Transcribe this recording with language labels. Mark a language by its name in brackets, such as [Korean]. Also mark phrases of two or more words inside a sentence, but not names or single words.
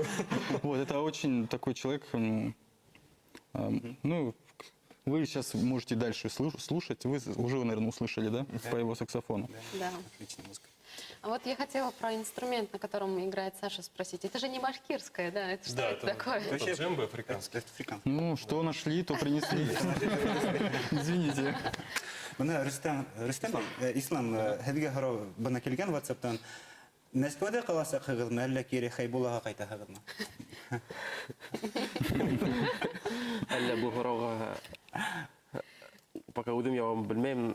[Russian] Вот, это очень такой человек, ну, вы сейчас можете дальше слушать. Вы уже, наверное, услышали, да, по его саксофону. Да. Отличная музыка. А вот я хотела про инструмент, на котором играет Саша, спросить. Это же не башкирское, да? Это что это такое? Это джембо африканский. Это африканский. Ну, что нашли, то принесли. Извините. [Bashkir] Мына Рөстәм, Ислам, һеҙгә һорау бына килгән WhatsApp-тан. Мәскәүдә ҡаласаҡһығыҙмы, әллә кире Хәйбуллаға ҡайтаһығыҙмы? Әллә бұл һорауға пока үҙем яуабын белмәйем.